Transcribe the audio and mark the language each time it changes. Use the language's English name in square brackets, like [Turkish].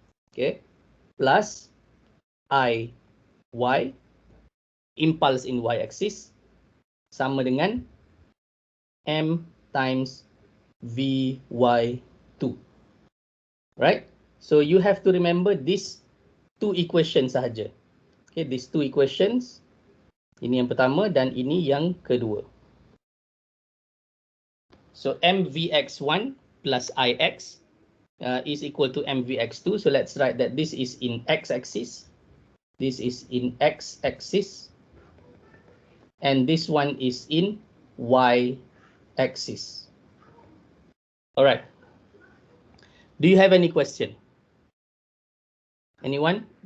[English] Okay, plus iy, impulse in y-axis, [Malay] sama dengan [English] m times vy2. Right? So you have to remember these two equations sahaja. Okay, these two equations. [Malay] Ini yang pertama dan ini yang kedua. [English] So mvx1 plus ix is equal to mvx2. So let's write that this is in x-axis. This is in x-axis. And this one is in y-axis. All right. Do you have any question? Anyone?